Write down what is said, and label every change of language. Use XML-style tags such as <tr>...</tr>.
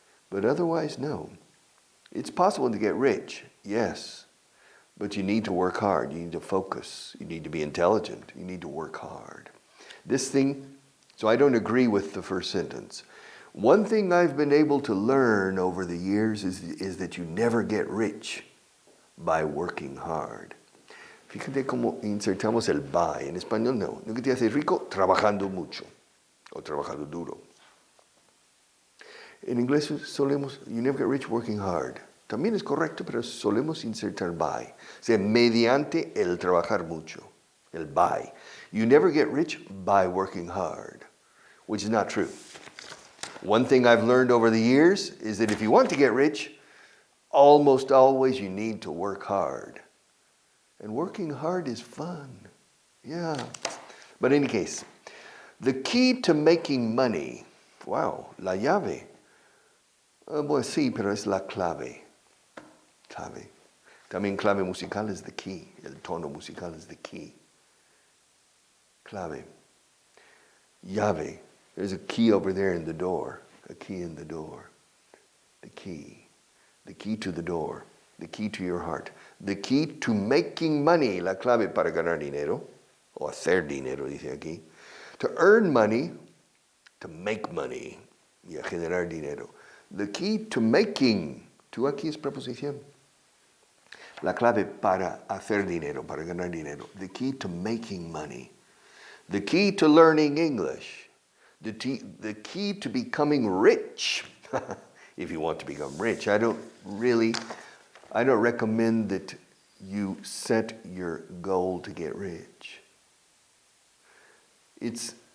<en>But otherwise, no. It's possible to get rich, yes, but you need to work hard. You need to focus. You need to be intelligent. You need to work hard. This thing, so I don't agree with the first sentence. One thing I've been able to learn over the years is that you never get rich by working hard.</en> <es>Fíjate cómo insertamos el by. En español no. No que te haces rico trabajando mucho o trabajando duro. En inglés solemos,</es> <en>you never get rich working hard.</en> <es>También es correcto, pero solemos insertar by. O sea, mediante el trabajar mucho. El by.</es> <en>You never get rich by working hard, which is not true. One thing I've learned over the years is that if you want to get rich, almost always you need to work hard. And working hard is fun. Yeah. But in any case, the key to making money, wow,</en> <es>la llave. Pues sí, pero es la clave. Clave. También clave musical es the key. El tono musical</es> <en>is the key.</en> <es>Clave. Llave.</es> <en>There's a key over there in the door. A key in the door. The key. The key to the door. The key to your heart. The key to making money.</en> <es>La clave para ganar dinero. O hacer dinero, dice aquí.</es> <en>To earn money. To make money.</en> <es>Y a generar dinero.</es> <en>The key to making.</en> <es>Tú aquí es preposición. La clave para hacer dinero, para ganar dinero.</es> <en>The key to making money. The key to learning English. The key to becoming rich. If you want to become rich. I don't recommend that you set your goal to get rich. It's</en>